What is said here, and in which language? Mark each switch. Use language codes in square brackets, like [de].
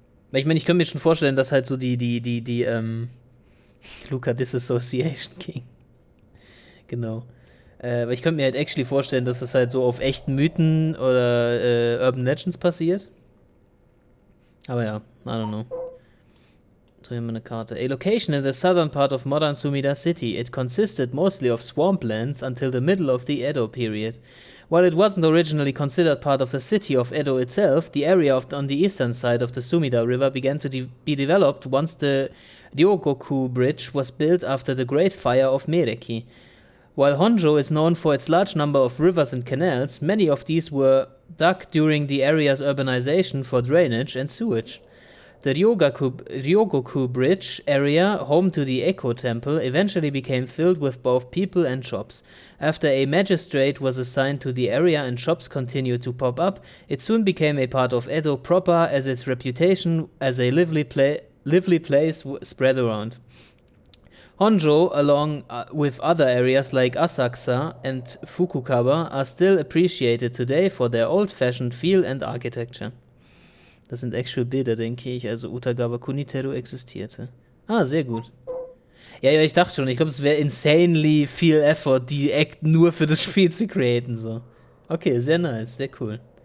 [de] Weil ich meine, ich könnte mir schon vorstellen, dass halt so die Luca Disassociation King. Genau. Weil ich könnte mir halt actually vorstellen, dass es halt so auf echten Mythen oder Urban Legends passiert. Aber ja, [en] I don't know. [de] So, hier haben wir eine Karte. [en] A location in the southern part of modern Sumida City. It consisted mostly of swamplands until the middle of the Edo period. While it wasn't originally considered part of the city of Edo itself, the area on the eastern side of the Sumida River began to be developed once the Ryogoku Bridge was built after the Great Fire of Mereki. While Honjo is known for its large number of rivers and canals, many of these were dug during the area's urbanization for drainage and sewage. The Ryogoku Bridge area, home to the Echo Temple, eventually became filled with both people and shops. After a magistrate was assigned to the area and shops continued to pop up, it soon became a part of Edo proper as its reputation as a lively place spread around. Honjo, along with other areas like Asakusa and Fukuoka, are still appreciated today for their old-fashioned feel and architecture. [de] Das sind actual Bilder, denke ich. Also Utagawa Kuniteru existierte. Ah, sehr gut. Ja, ich dachte schon. Ich glaube, es wäre insanely viel Effort, die Act nur für das Spiel zu createn. So. Okay, sehr nice, sehr cool.